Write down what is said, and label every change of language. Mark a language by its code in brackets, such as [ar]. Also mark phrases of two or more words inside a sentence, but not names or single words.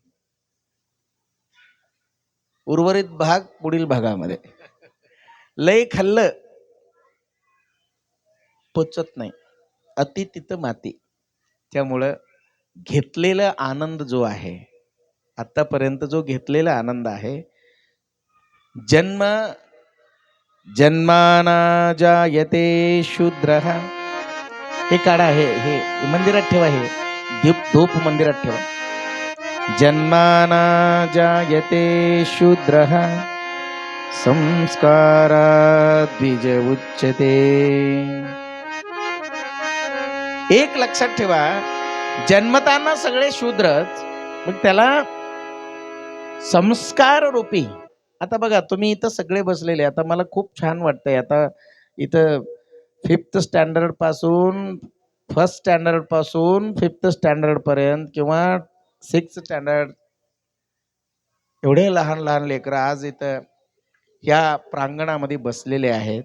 [mr] उर्वरित भाग पुढील भागामध्ये. लय खाल्लं पचत नाही, अति तिथं माती. त्यामुळं घेतलेला आनंद जो आहे, आतापर्यंत जो घेतलेला आनंद आहे, [sa] जन्माना जायते शूद्रः. [mr] हे काढा, हे मंदिरात ठेवा, हे धूप मंदिरात ठेवा. [sa] जन्माना जायते शूद्रः संस्काराद् द्विज उच्यते. [mr] एक लक्षात ठेवा, जन्मताना सगळे शूद्रच, मग त्याला संस्कार रूपी. आता बघा, तुम्ही इथं सगळे बसलेले, आता मला खूप छान वाटतंय. आता इथं 5th स्टँडर्ड पासून, 1st स्टँडर्ड पासून 5th स्टँडर्ड पर्यंत किंवा 6th स्टँडर्ड, एवढे लहान लहान लेकरं आज इथं ह्या प्रांगणामध्ये बसलेले आहेत.